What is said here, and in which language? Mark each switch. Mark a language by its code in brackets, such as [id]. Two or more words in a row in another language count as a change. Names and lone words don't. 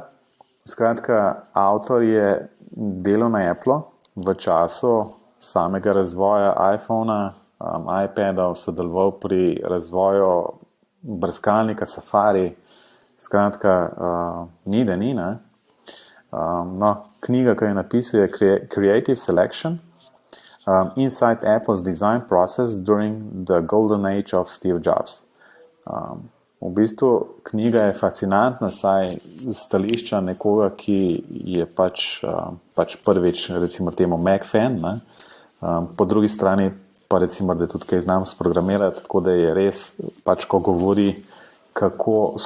[sl] Skratka, avtor je delal na Apple v času samega razvoja iPhona, iPadov, sodeloval pri razvoju brskalnika Safari. Skratka, ni da ni, ne? No, knjiga, ki je napisal, je Creative Selection, Inside Apple's Design Process During the Golden Age of Steve Jobs. V bistvu knjiga je fascinantna, saj stališča nekoga, ki je pač prvič, recimo temu Mac fan, ne? Po drugi strani pa recimo, da tudi kaj znam sprogramirati, tako da je res, pač ko govori, kako so